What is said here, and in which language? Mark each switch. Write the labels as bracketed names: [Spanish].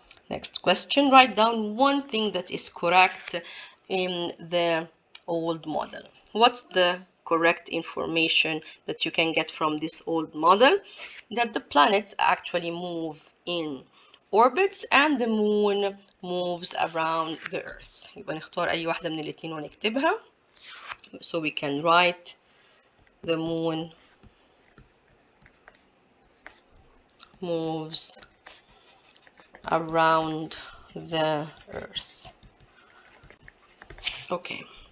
[English] Next question, write down one thing that is correct in the old model. What's the correct information that you can get from this old model? That the planets actually move in orbits and the moon moves around the Earth. [Arabic] يبقى نختار أي واحدة من الاتنين ونكتبها. [English] So we can write the moon moves around the Earth. Okay.